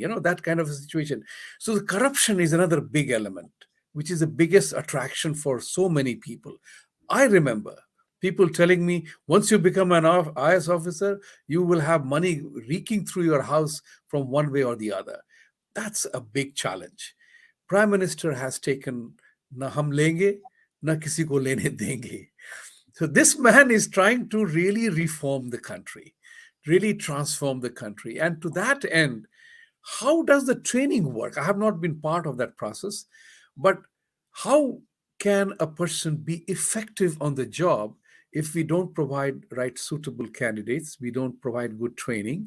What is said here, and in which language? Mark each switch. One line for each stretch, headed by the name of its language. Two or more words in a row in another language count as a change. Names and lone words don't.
English: That kind of a situation. So the corruption is another big element, which is the biggest attraction for so many people. I remember people telling me, once you become an IS officer, you will have money reeking through your house from one way or the other. That's a big challenge. Prime Minister has taken
Hindi: न हम लेंगे, न किसी को लेने देंगे.
English: So this man is trying to really reform the country, really transform the country. And to that end, how does the training work? I have not been part of that process, but how can a person be effective on the job if we don't provide right suitable candidates, we don't provide good training?